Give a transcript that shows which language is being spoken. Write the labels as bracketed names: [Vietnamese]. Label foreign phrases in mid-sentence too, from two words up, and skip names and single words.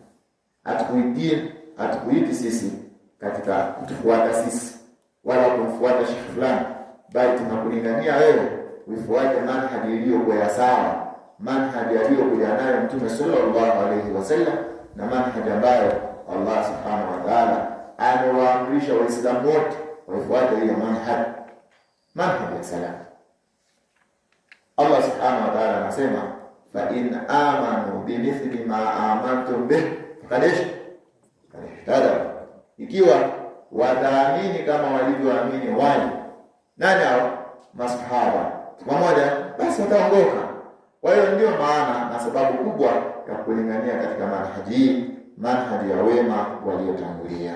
[Swahili] Hatukuiti sisi katika kutufuata sisi wala kumfuata Sheikh fulani, bali tunakulingania wewe uifuate manhaj iliyokuwa sawa, manhaj aliyokuja nayo Mtume [Arabic] صلى الله عليه وسلم, [Swahili] na manhaj ambayo Allah [Arabic] سبحانه وتعالى [Swahili] amewaamrisha Waislamu wote waifuate hiyo manhaj ya salaf. [Arabic] الله سبحانه وتعالى anasema فإن آمنوا بمثل ما آمنتم به فقد اهتدوا, [Swahili] ikiwa wataamini kama walivyoamini wale nani hao masahaba pamoja, basi wataongoka. Kwa hiyo ndio maana na sababu kubwa ya kulingania katika manhaji ya wema waliotangulia.